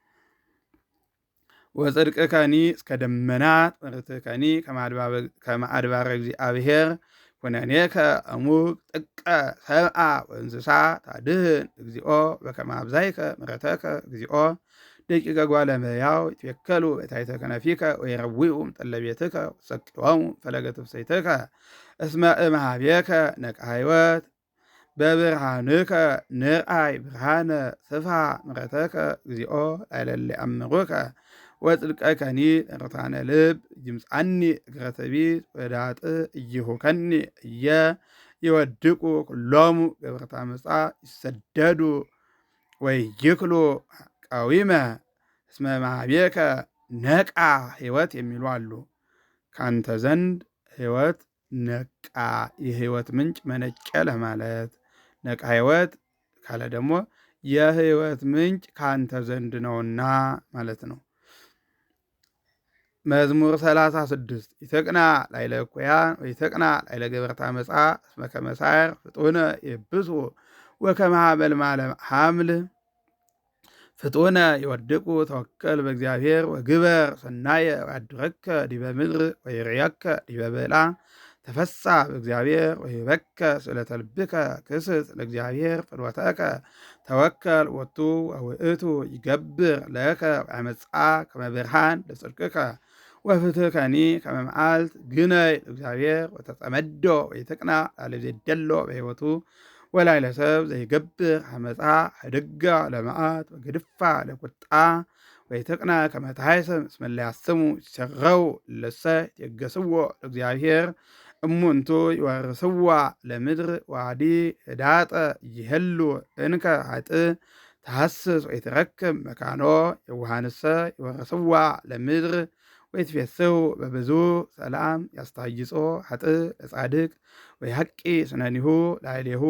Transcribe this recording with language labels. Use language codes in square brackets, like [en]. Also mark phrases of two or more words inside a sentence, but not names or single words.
[gez] ወጽድቅከኒ እስከ ደመናት ምሕረትከኒ ከመ አድባረ እግዚአብሔር ኩነኔከ እሙቅ ጥቀ ሰብአ ወእንስሳ ታድህን እግዚኦ በከመ አብዛይከ ምሕረተከ እግዚኦ ደቂቀ ጓለ እመሕያው ይትዌከሉ በታሕተ ከነፊከ ወይረዊኡ እምጠለ ቤትከ ወሰቅሎሙ ፈለገ ትፍሥሕትከ እስመ እምኀቤከ ነቅዐ ሕይወት በብርሃንከ ንርአይ ብርሃነ ስፍሐ ምሕረተከ እግዚኦ ላዕለ እለ ይአምሩከ ወጽድቀከኒ ለርቱዓነ ልብ ይምጻኒ እግረ ትዕቢት ወዳጥእ ኢይሁከኒ እየ ይወድቁ ኩሎሙ ገበርተ ዓመፃ ይሰደዱ ወይክሉ ቃዊመ እስመ እምኀቤከ ነቃ ሕይወት [am] የሚሉ አሉ። ካንተ ዘንድ ሕይወት ነቃ የሕይወት ምንጭ መነጨ ለማለት [gez] ነቃ ሕይወት [am] ካለ ደግሞ የሕይወት ምንጭ ካንተ ዘንድ ነውና ማለት ነው። [gez] መዝሙር 36 ይትቅና ላዕለ እኩያን ወይትቅና ላዕለ ገበርተ ዓመፃ እስመ ከመ ሣዕር ፍጡነ ይብሱ ወከመ ሐመልማለ ሐምል ፍጡነ ይወድቁ ተወከል በእግዚአብሔር ወግበር ሰናየ ወያድረከ ዲበ ምድር ወይርየከ ዲበ ብዕላ ተፈሳ በእግዚአብሔር ወይበከ ስእለተ ልብከ ክስት ለእግዚአብሔር ፍኖተከ ተወከል ወቱ ወውእቱ ይገብር ለከ ወያመጽአ ከመ ብርሃን ለጽድቅከ ወፍትሕከኒ ከመ መዓልት ግነይ ለእግዚአብሔር ወተጸመዶ ወይትቅና ላዕለ ዘይደሎ በሕይወቱ ወላዕለ ሰብ ዘይገብር ዓመፃ ህድጋ ለመዓት ወግድፋ ለቁጣ ወይትቅና ከመ ታሕስም እስመ እለ ያስሙ ይሠረው እለሰ ይትየገሥዎ ለእግዚአብሔር እሙንቱ ይወርስዋ ለምድር ወአዲ ህዳጠ ይሄሉ እንከ ኃጥእ ተሐስስ ወይትረክብ መካኖ የዋሃንሰ ይወርስዋ ለምድር ወይትፌስሑ በብዙ ሰላም ያስታይጾ ኃጥእ ለጻድቅ ወይሐቂ ስነኒሁ ላዕሌሁ